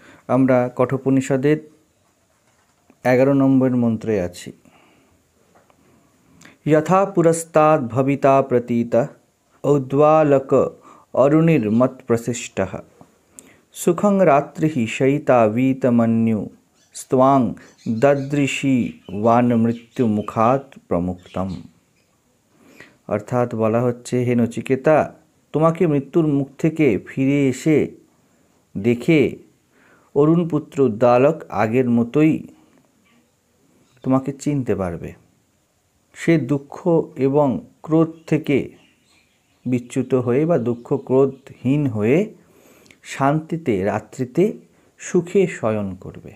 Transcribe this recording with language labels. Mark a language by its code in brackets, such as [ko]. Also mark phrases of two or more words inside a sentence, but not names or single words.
[bn] আমরা কঠোপনিষদের 11 নম্বর মন্ত্রে আছি। [sa] यथा पुरस्ताद् भविता प्रतीत औद्वालक अरुणिर्मत् प्रशिष्टः सुखं रात्रिः शयिता वीतमन्यु स्त्वां ददृशी वान मृत्यु मुखात् प्रमुक्तम। [bn] অর্থাৎ বলা হচ্ছে, হে নচিকেতা, তোমাকে মৃত্যুর মুখ থেকে ফিরে এসে দেখে অরুণ পুত্র উদ্দালক আগের মতোই তোমাকে চিনতে পারবে। সে দুঃখ এবং ক্রোধ থেকে বিচ্যুত হয়ে বা দুঃখ ক্রোধহীন হয়ে শান্তিতে রাত্রিতে সুখে শয়ন করবে।